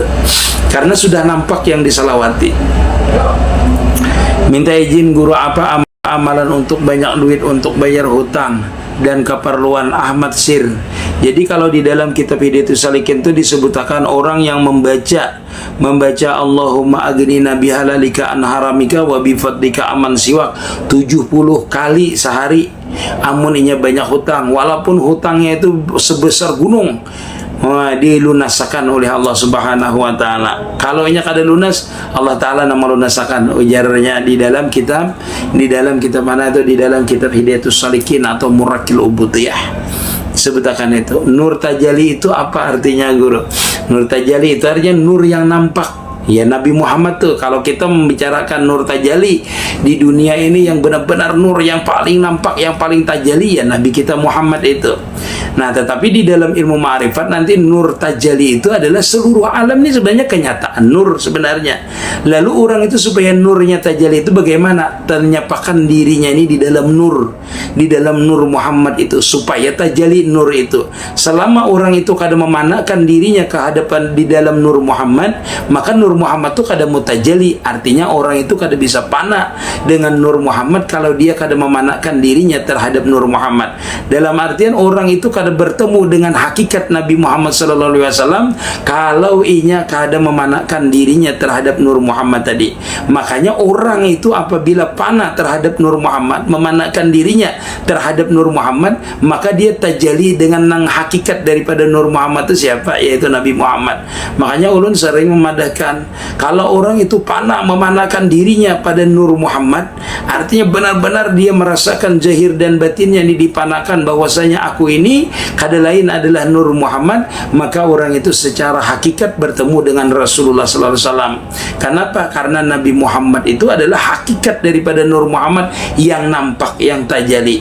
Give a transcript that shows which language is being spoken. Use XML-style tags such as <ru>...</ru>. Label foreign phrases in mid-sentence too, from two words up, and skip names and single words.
<bjn>Karena sudah nampak yang disalawati. Minta izin guru apa amalan untuk banyak duit untuk bayar hutang dan keperluan Ahmad Sir. Jadi kalau di dalam kitab Hidayatus Salikin itu disebutkan orang yang membaca</bjn> <ar>اللهم أغننا بحلالك عن حرامك وبفضلك عمن سواك</ar> <bjn>70 kali sehari. Amun inya banyak hutang, walaupun hutangnya itu sebesar gunung, dilunaskan oleh Allah</bjn> <ar>سبحانه وتعالى.</ar> <bjn>Kalau inya kada lunas, Allah taala nama lunasakan. Ujarnya di dalam kitab mana itu, di dalam kitab Hidayatus Salikin atau Murakil Ubudiyah. Sebutakan itu. Nur tajalli itu apa artinya, guru? Nur tajalli itu artinya nur yang nampak. Ya, Nabi Muhammad tuh, kalau kita membicarakan nur tajalli di dunia ini yang benar-benar nur yang paling nampak, yang paling tajalli, ya Nabi kita Muhammad itu. Nah, tetapi di dalam ilmu ma'rifat nanti nur tajalli itu adalah seluruh alam ini sebenarnya kenyataan nur sebenarnya. Lalu orang itu supaya nurnya tajalli itu bagaimana? Ternyapkan dirinya ini di dalam nur Muhammad itu, supaya tajalli nur itu. Selama orang itu kada memanakan dirinya ke hadapan di dalam nur Muhammad, maka nur Muhammad itu kada mutajalli. Artinya orang itu kada bisa pana dengan nur Muhammad kalau dia kada memanakan dirinya terhadap nur Muhammad. Dalam artian orang itu kada bertemu dengan hakikat Nabi Muhammad</bjn> <ar>صلى الله عليه وسلم</ar> <bjn>kalau inya kada memanakan dirinya terhadap nur Muhammad tadi. Makanya orang itu apabila pana terhadap nur Muhammad, memanakan dirinya terhadap nur Muhammad, maka dia tajalli dengan nang hakikat daripada nur Muhammad itu siapa? Yaitu Nabi Muhammad. Makanya ulun sering memadahkan, kalau orang itu pana memanakan dirinya pada nur Muhammad, artinya benar-benar dia merasakan zahir dan batinnya ini dipanakan bahwasanya aku ini kada lain adalah nur Muhammad, maka orang itu secara hakikat bertemu dengan Rasulullah</bjn> <ar>صلى الله عليه وسلم.</ar> <bjn>Kenapa? Karena Nabi Muhammad itu adalah hakikat daripada nur Muhammad yang nampak, yang tajalli.</bjn>